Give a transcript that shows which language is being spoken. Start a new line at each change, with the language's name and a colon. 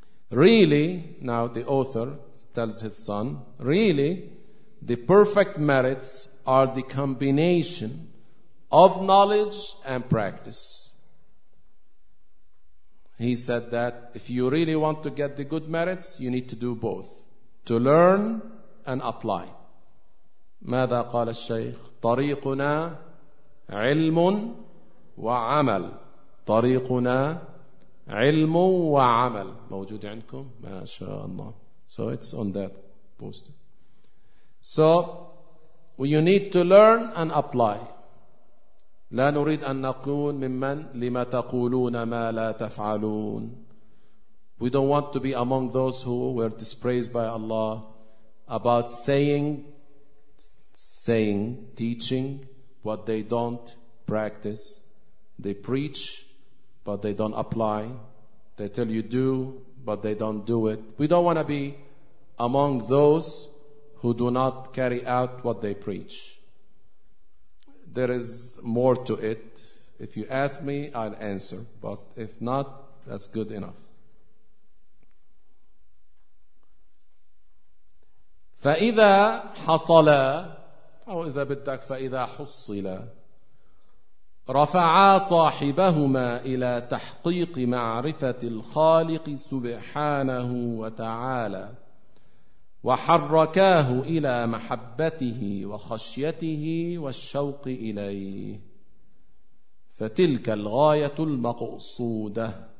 English: Really, now the author tells his son, really, the perfect merits are the combination of knowledge and practice. He said that if you really want to get the good merits, you need to do both, to learn and apply.
Arabic: ماذا قال الشيخ؟ طريقنا علم وعمل. طريقنا علم وعمل. موجود عندكم؟ ما شاء الله.
English: So it's on that post. So you need to learn and apply.
Arabic: لا نريد أن نكون ممن لما تقولون ما لا تفعلون.
English: We don't want to be among those who were dispraised by Allah about saying, teaching what they don't practice. They preach, but they don't apply. They tell you do, but they don't do it. We don't want to be among those who do not carry out what they preach. There is more to it. If you ask me, I'll answer. But if not, that's good enough.
Arabic: فَإِذَا حَصَلَ أو إذا بدك فَإِذَا حُصِّلَ رَفَعَا صَاحِبَهُمَا إِلَى تَحْقِيقِ مَعْرِفَةِ الْخَالِقِ سُبْحَانَهُ وَتَعَالَى وحركاه إلى محبته وخشيته والشوق إليه فتلك الغاية المقصودة.